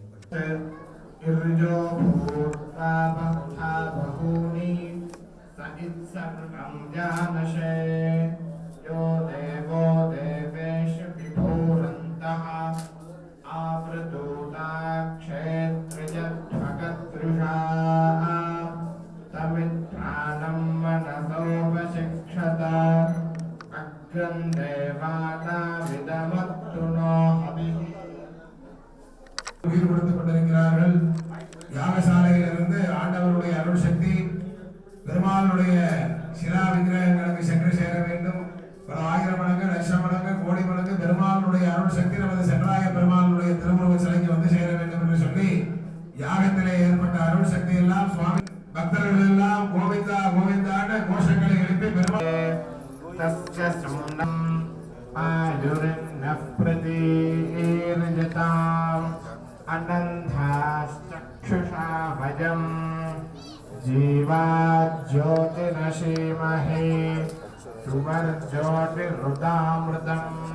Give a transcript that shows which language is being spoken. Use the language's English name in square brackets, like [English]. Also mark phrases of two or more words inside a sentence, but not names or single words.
[Sanskrit] इर्जो भूत्वा बहुधा बहूनि स इत्सर्वं जानशे यो देवो देवेषु विभूरन्तः आवृतोदाक्षेत्रजध्वगदृशा तमित्राणं मनसोपशिक्षत अग्रं देवानामिदमत्तु नो हविः [Tamil] உயிர் கொடுத்துக் கொண்டிருக்கிறார்கள். யாகசாலையிலிருந்து ஆண்டவருடைய அருள் சக்தி பெருமாளுடைய சிலா விக்கிரகங்களுக்கு சென்று சேர வேண்டும். பல ஆயிரம் மடங்கு, லட்சம் மடங்கு, கோடி மடங்கு பெருமாளுடைய அருள் சக்தி நமது சென்றாய பெருமாளுடைய திருமுருக சிலைக்கு வந்து சேர வேண்டும் என்று சொல்லி யாகத்திலே ஏற்பட்ட அருள் சக்தி எல்லாம் சுவாமி பக்தர்கள் எல்லாம் கோவிந்தா கோவிந்தான கோஷங்களை எழுப்பி பெருமாள் [Sanskrit] अनन्धाश्चक्षुषा भजम् जीवाज्योतिरसीमहे सुवर्ज्योतिरुदामृतम्